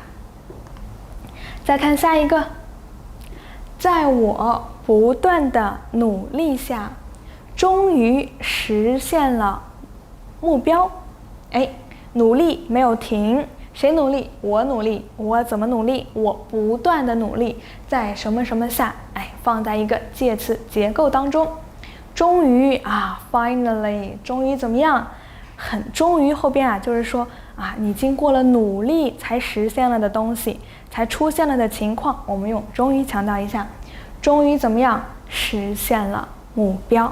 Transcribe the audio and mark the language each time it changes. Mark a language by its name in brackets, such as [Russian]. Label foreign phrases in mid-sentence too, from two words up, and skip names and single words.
[Chinese] 再看下一個，在我不斷的努力下，終於實現了目標。努力沒有停，誰努力？我努力。我怎麼努力？我不斷的努力，在什麼什麼下，放在一個介詞結構當中。終於啊 ，finally， 終於怎麼樣？很終於後邊就是說你經過了努力才實現了的東西，才出現了的情況，我們用終於強調一下。終於怎麼樣？實現了目標。